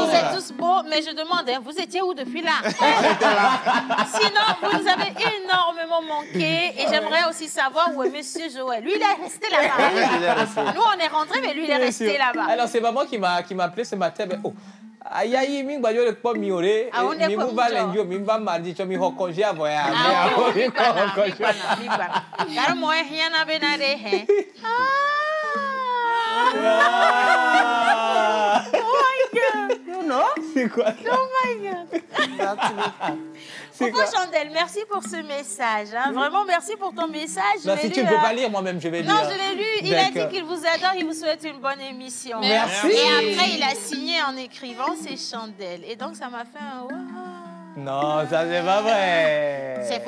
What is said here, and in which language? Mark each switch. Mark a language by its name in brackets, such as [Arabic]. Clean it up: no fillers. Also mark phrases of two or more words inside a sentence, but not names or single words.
[French] Vous êtes tous beaux, mais je demande, hein, vous étiez où depuis là? Sinon, vous nous avez énormément manqué et j'aimerais aussi savoir où est Monsieur Joël. Lui, il est resté là-bas. Nous, on est rentrés, mais lui, il est resté là-bas. Alors, c'est maman qui m'a appelé ce matin. Mais, oh. Aïe, [Fon] mi gba yo le po mi ore, mi mu ba lenjo, mi ba mardi cho mi ho [French] congé à voyage. [Fon] Mi ba. [French] Car moi rien [Fon] na benade he. [English] Oh my God. You know? [French] C'est quoi? Oh my God. Coco Chandelle, merci pour ce message. Hein. Vraiment, merci pour ton message. Non, si tu ne peux pas lire, moi-même, je vais lire. Non, je l'ai lu. Il a dit qu'il vous adore, il vous souhaite une bonne émission. Merci. Et après, il a signé en écrivant ses chandelles. Et donc, ça m'a fait un wow. Non, ça, c'est pas vrai.